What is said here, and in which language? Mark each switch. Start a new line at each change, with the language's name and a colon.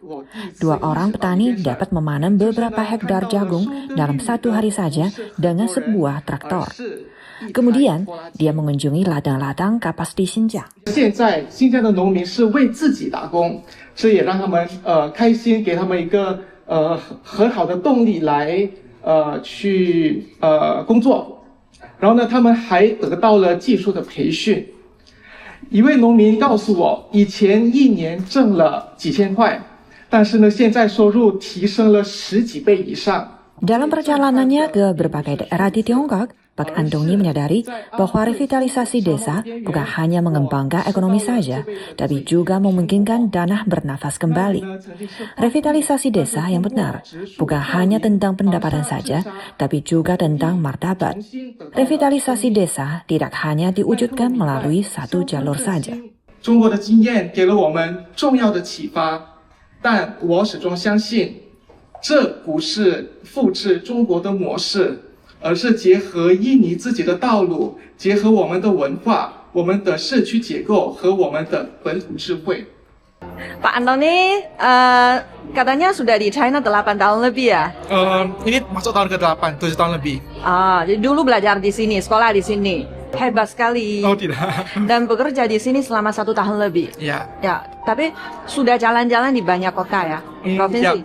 Indonesian: 2 orang petani dapat memanen beberapa hektar jagung dalam 1 hari saja dengan sebuah traktor. Kemudian, dia mengunjungi ladang-ladang kapas di Xinjiang.
Chinese: 现在新疆的农民是为自己打工，这也让他们开心，给他们一个很好的动力来去工作。然后呢，他们还得到了技术的培训。一位农民告诉我，以前1年挣了几千块，但是呢，现在收入提升了10几倍以上。
Indonesian: Dalam perjalanannya ke berbagai daerah di Tiongkok, Pak Antoni menyadari bahwa revitalisasi desa bukan hanya mengembangkan ekonomi saja, tapi juga memungkinkan tanah bernafas kembali. Revitalisasi desa yang benar bukan hanya tentang pendapatan saja, tapi juga tentang martabat. Revitalisasi desa tidak hanya diwujudkan melalui satu jalur saja.
Chinese: 中国的经验给了我们重要的启发，但我始终相信，这不是复制中国的模式。而是结合印尼自己的道路，结合我们的文化、我们的社区结构和我们的本土智慧。
Indonesian: Pak Antoni katanya sudah di China 8 tahun lebih ya? Ini masuk tahun ke-8, 7 tahun lebih. Jadi dulu belajar di sini, sekolah di sini. Hebat sekali. Oh tidak. Dan bekerja di sini selama 1 tahun lebih. Ya. Ya, tapi sudah jalan-jalan di banyak kota ya, provinsi.